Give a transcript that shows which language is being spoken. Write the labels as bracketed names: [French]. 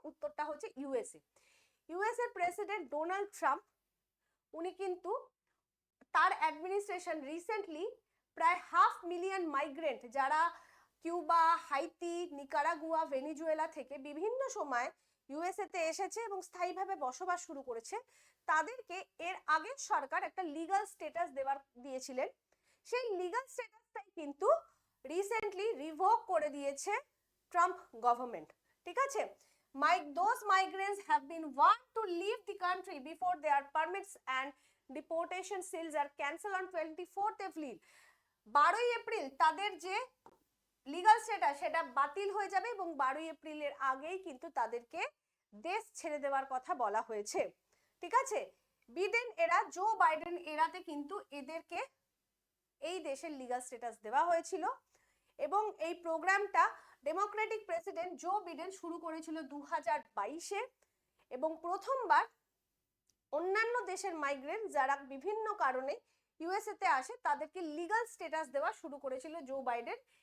[Bangla] উত্তরটা হচ্ছে USA. USA president Donald Trump, উনি কিন্তু তার অ্যাডমিনিস্ট্রেশন রিসেন্টলি প্রায় 500,000 মাইগ্রেন্ট যারা কিউবা, হাইতি, নিকারাগুয়া, ভেনিজুয়েলা থেকে বিভিন্ন সময় ইউএসএ তে এসেছে এবং স্থায়ীভাবে বসবাস শুরু করেছে, তাদেরকে এর আগের সরকার একটা লিগাল স্ট্যাটাস দিয়েছিলেন। সেই লিগাল স্ট্যাটাসটাই কিন্তু রিসেন্টলি রিভোক করে দিয়েছে ট্রাম্প গভর্নমেন্ট। ঠিক আছে, [English] those migrants have been warned to leave the country before their permits and deportation seals are cancelled on 24th April। [Bangla] 12ই April তাদের যে লিগাল স্ট্যাটাস সেটা বাতিল হয়ে যাবে এবং 12ই এপ্রিলের আগেই কিন্তু তাদেরকে দেশ ছেড়ে দেওয়ার কথা বলা হয়েছে। ঠিক আছে, বিডেন এরা, জো বাইডেন এরাতে কিন্তু এদেরকে এই দেশের লিগাল স্ট্যাটাস দেওয়া হয়েছিল এবং এই প্রোগ্রামটা ডেমোক্রেটিক প্রেসিডেন্ট জো বিডেন শুরু করেছিল 2022-এ এবং প্রথমবার অন্যান্য দেশের মাইগ্রেন্ট যারা বিভিন্ন কারণে ইউএসএ তে আসে তাদেরকে লিগাল স্ট্যাটাস দেওয়া শুরু করেছিল জো বাইডেন।